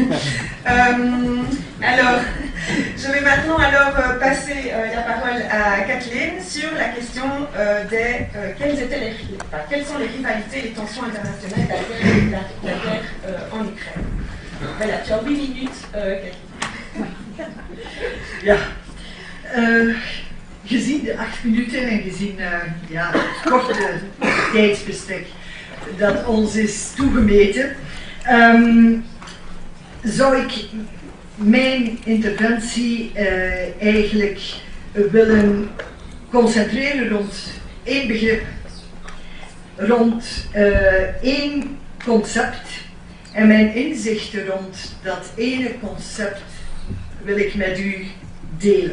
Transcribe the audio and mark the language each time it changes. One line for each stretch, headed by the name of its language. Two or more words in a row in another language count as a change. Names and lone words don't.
French: Alors, je vais maintenant passer la parole à Kathleen sur la question quelles sont les rivalités et les tensions internationales de la guerre en Ukraine. Voilà, tu as 8 minutes, Kathleen.
Dutch: Ja, gezien de 8 minuten en gezien het korte tijdsbestek dat ons is toegemeten, zou ik mijn interventie eigenlijk willen concentreren rond één begrip, rond één concept en mijn inzichten rond dat ene concept wil ik met u delen.